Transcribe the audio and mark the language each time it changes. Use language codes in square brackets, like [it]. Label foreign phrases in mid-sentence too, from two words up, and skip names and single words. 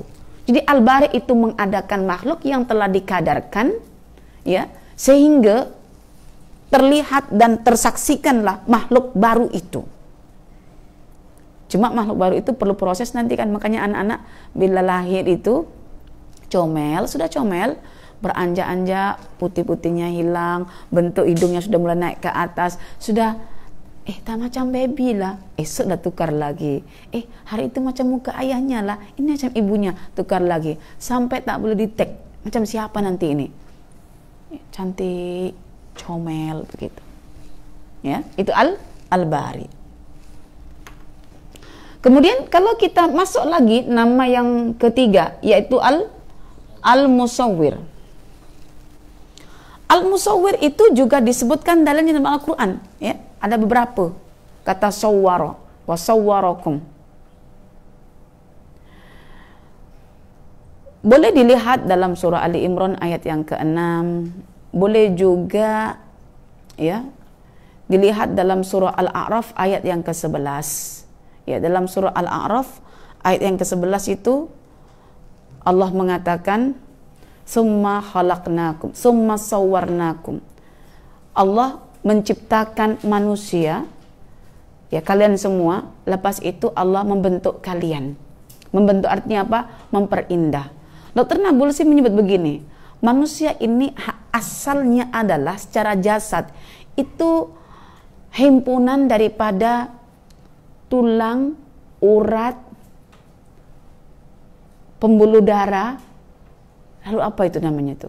[ms] Jadi Al-Bari itu mengadakan makhluk yang telah dikadarkan, ya, sehingga terlihat dan tersaksikanlah makhluk baru itu. Cuma makhluk baru itu perlu proses nanti kan, makanya anak-anak bila lahir itu comel, sudah comel, beranjak-anjak, putih-putihnya hilang, bentuk hidungnya sudah mulai naik ke atas, sudah tak macam baby lah, esok dah tukar lagi, hari itu macam muka ayahnya lah, ini macam ibunya, tukar lagi, sampai tak boleh detect macam siapa nanti ini, cantik, comel begitu, ya, itu Al-Bari. Kemudian kalau kita masuk lagi nama yang ketiga, yaitu Al-Musawwir. Al-Musawwir itu juga disebutkan dalam Al-Quran, ya. Ada beberapa kata [ar] صوّر وصوّركم. [ms] Boleh dilihat dalam surah Ali Imran ayat yang ke-6, boleh juga ya dilihat dalam surah Al-A'raf ayat yang ke-11. Ya, dalam surah Al-A'raf ayat yang ke-11 itu Allah mengatakan [ar] ثم خلقناكم ثم صوّرناكم. [ms] Allah menciptakan manusia, ya, kalian semua, lepas itu Allah membentuk kalian. Membentuk artinya apa? Memperindah. Dr. Nabulsi menyebut begini, manusia ini asalnya adalah secara jasad itu himpunan daripada tulang, urat, pembuluh darah, lalu apa itu namanya itu?